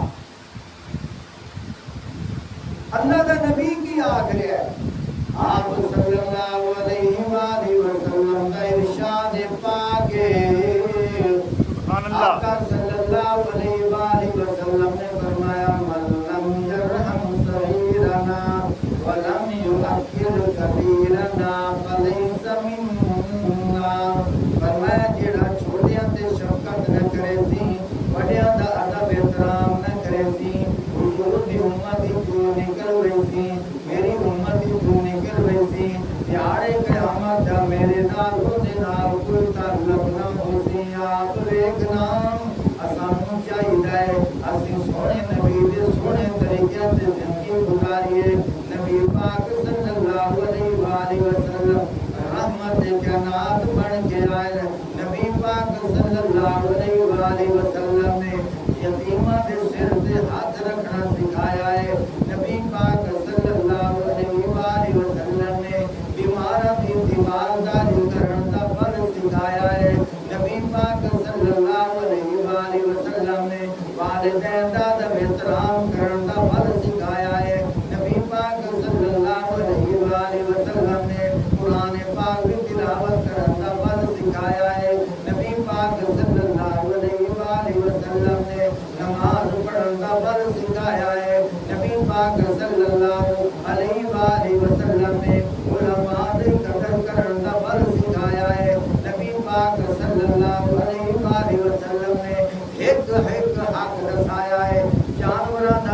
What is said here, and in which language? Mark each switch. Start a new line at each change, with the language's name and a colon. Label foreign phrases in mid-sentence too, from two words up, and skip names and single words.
Urdu: اللہ کا نبی کی آخر ہے، آپ
Arabic: صلی اللہ علیہ وآلہ وسلم
Urdu: کا ارشاد پاک ہے. آقا
Arabic: صلی اللہ علیہ وآلہ وسلم
Urdu: نے فرمایا
Arabic: من لم یرحم صغیرنا ولم یؤکل کبیرنا فلیس منا.
Punjabi: فرمایا جیڑا چھوٹیاں تے شفقت نہ کرے سی، بڑیاں دا ادب احترام نہ کرے سی، حضور دی امت تو نکل رہی سی، میری امت تو نکل رہی سی. دیہڑے قیامت دا میرے نال دے نال کوئی تعلق نہ ہو سی. آپ دیکھنا اسانوں چاہیے اسی سونے نبی دے سونے طریقے سے زندگی گزاریے. نبی پاک
Arabic: صلی اللہ علیہ وآلہ وسلم
Punjabi: رحمت کائنات بن کے آئے. نبی پاک
Arabic: صلی اللہ علیہ وآلہ وسلم
Punjabi: نے یتیماں دے سر تے ہاتھ رکھنا سکھایا ہے نبی پاک
Arabic: صلی اللہ علیہ وسلم
Punjabi: نے بیماراں دی دیوارداری کرن دا فن سکھایا ہے نبی پاک
Arabic: صلی اللہ علیہ وسلم
Punjabi: نے والدین دا احترام کرن دا فن سکھایا ہے نبی پاک
Arabic: صلی اللہ علیہ وسلم
Punjabi: نے قرآن پاک کی تلاوت کرن دا فن سکھایا ہے نبی پاک
Arabic: صلی اللہ علیہ وسلم
Punjabi: نے نماز پڑھن دا فن سکھایا ہے نبی پاک
Arabic: صلی اللہ علیہ وسلم
Punjabi: نے علماء دی قدر کرن دا فن سکھایا ہے نبی پاک
Arabic: صلی اللہ علیہ وسلم
Punjabi: نے ایک حق دسایا ہے جانوراں دا